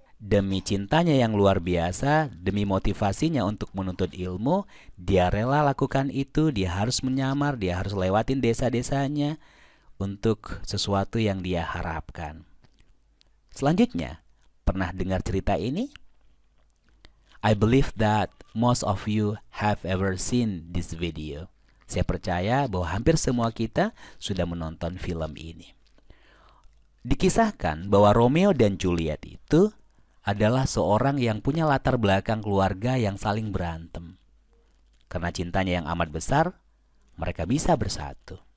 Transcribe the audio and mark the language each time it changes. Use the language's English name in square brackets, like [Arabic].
[Indonesian] Demi cintanya yang luar biasa, demi motivasinya untuk menuntut ilmu, dia rela lakukan itu, dia harus menyamar, dia harus lewatin desa-desanya untuk sesuatu yang dia harapkan. Selanjutnya, pernah dengar cerita ini? [English] I believe that most of you have ever seen this video. [Indonesian] Saya percaya bahwa hampir semua kita sudah menonton film ini. Dikisahkan bahwa Romeo dan Juliet itu adalah seorang yang punya latar belakang keluarga yang saling berantem. Karena cintanya yang amat besar, mereka bisa bersatu.